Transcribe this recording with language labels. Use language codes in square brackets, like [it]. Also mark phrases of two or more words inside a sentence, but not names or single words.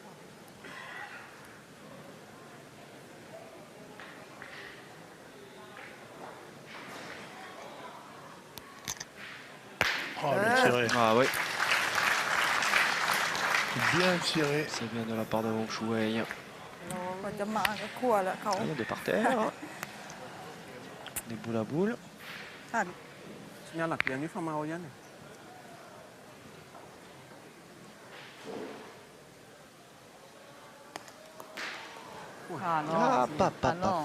[fr] Oh, bien tiré. Ah ouais. Bien tiré. C'est bien de la part de Wong Shuwei. [th] กว่าจะมาก็คั่วแล้วเขา [fr] Rien de par terre. Des boules à boules. Signal là, il y a une femme à Oyan. Ah non. Ah, Ah non.